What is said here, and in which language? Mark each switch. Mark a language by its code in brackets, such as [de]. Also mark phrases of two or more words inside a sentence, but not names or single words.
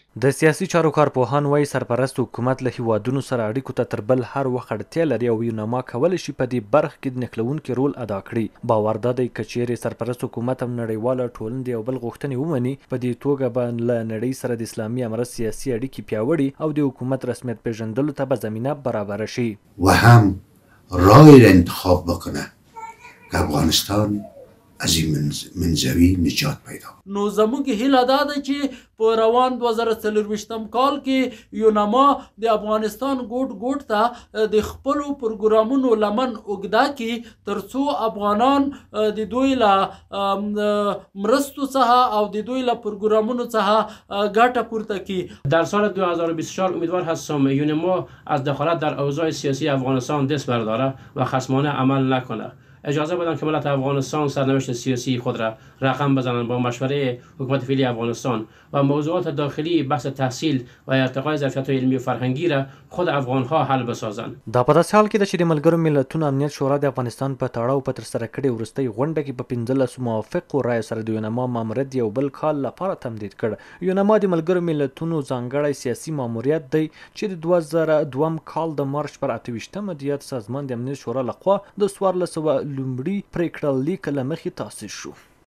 [ps] د سیاسي چارو کارپوهان وایي سرپرست حکومت له هیوادونو سره اړیکو ته تر بل هر وخت اړتیا لري او یوناما کولی شي په دې برخه کې د نښلوونکي رول ادا کړي. باور دا دی که چیرې سرپرست حکومت هم نړیواله ټولنه د یو بل غوښتنې ومني، په دې توګه به له نړۍ سره د اسلامي امارت سیاسي اړیکې پیاوړي او د حکومت رسمیت پیژندلو ته به زمینه برابره شي [fa] و هم راهی را انتخاب بکنه که افغانستان از این منزوی نجات پیدا. [ps] نو زموږ هیله دا ده چې په روان 2024 کال کې یوناما د افغانستان ګوټ ته د خپلو پروګرامونو لمن اوږده کړي ترڅو افغانان د دوی له مرستو څخه او د دوی له پروګرامونو څخه ګټه پورته کړي. [fa] در سال 2024 امیدوار هستم یوناما از دخالت در اوضاع سیاسی افغانستان دست برداره و خصمانه عمل نکنه. اجازه بدن که ملت افغانستان سرنوشت سیاسی خود را رقم بزنند با مشوره حکومت فعلی افغانستان و موضوعات داخلی بحث تحصیل و ارتقای ظرفیت علمی و فرهنگی را خود افغانها حل بسازند. [ps] دا په داسې حال کې ده چې د ملګرو ملتونو امنیت شورا د افغانستان په تړاو په ترسره کړې وروستۍ غونډه کې په 15 موافقو رایو سره د یوناما ماموریت یو بل کال لپاره تمدید کړ. یوناما د ملګرو ملتونو ځانګړی سیاسي ماموریت دی چې د 2002 کال د مارچ پر 28 د یاد سازمان د امنیت شورا لخوا د 1400 لومړي پریکړه لیک له مخې تاسیس شو.